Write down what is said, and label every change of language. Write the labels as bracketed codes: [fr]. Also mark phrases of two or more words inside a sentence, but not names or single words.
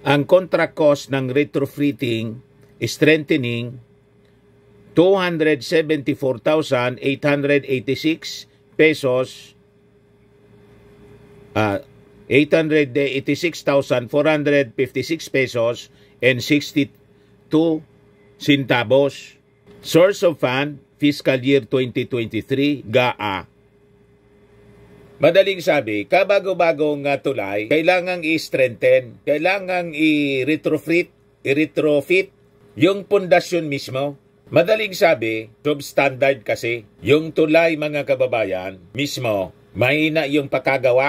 [tl] Ang [en] contract cost [tl] ng [en] retrofitting, strengthening, [tl] 274,886 pesos. [en] 886,456 pesos and 62 centavos. Source of Fund, Fiscal Year 2023, GAA. [tl] Madaling sabi, kabago-bagong tulay, kailangang i-strengthen, kailangang i-retrofit yung pundasyon mismo. Madaling sabi, substandard kasi, yung tulay, mga kababayan, mismo, mahina yung pakagawa.